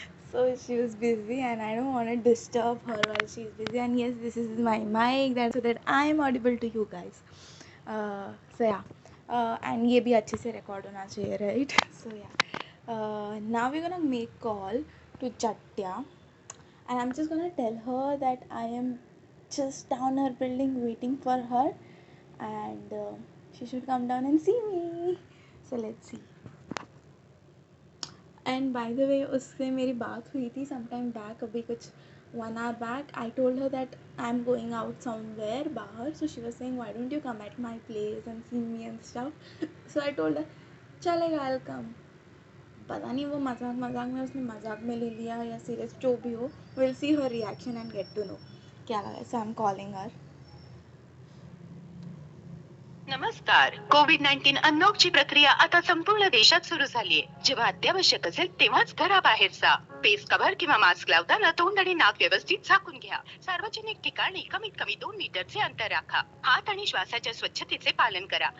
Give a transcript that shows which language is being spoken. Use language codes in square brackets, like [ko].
[en] So she was busy and I don't want to disturb her while she's busy, and yes, this is my mic that so that I am audible to you guys. So yeah, and [hi] ये भी अच्छे से record होना चाहिए, [en] right? So yeah, now we're gonna make call to Chatya, and I'm just gonna tell her that I am just down her building waiting for her, and she should come down and see me. So let's see. And by the way [hi] उससे मेरी बात हुई थी [en] some time back, [hi] अभी कुछ [en] 1 hour back. I told her that I am going out somewhere [hi] बाहर. [en] So she was saying why don't you come at my place and see me and stuff. So I told her [hi] चलेगा [en] I will come. [hi] पता नहीं वो मजाक मजाक में उसने मजाक में ले लिया या सीरियस, जो भी हो. [en] will see her reaction and get to know [hi] क्या लगा. [en] So I am calling her. [mr] नमस्कार. कोविड-19 अनलॉकची प्रक्रिया आता संपूर्ण देशात सुरू झालीये. जेव्हा अत्यावश्यक असेल तेव्हाच घराबाहेर जा. फेस कव्हर किंवा मास्क लावताना तोंड आणि नाक व्यवस्थित झाकून घ्या. सार्वजनिक ठिकाणी कमीत कमी 2 मीटरचे अंतर राखा. हात आणि श्वासाच्या स्वच्छतेचे पालन करा.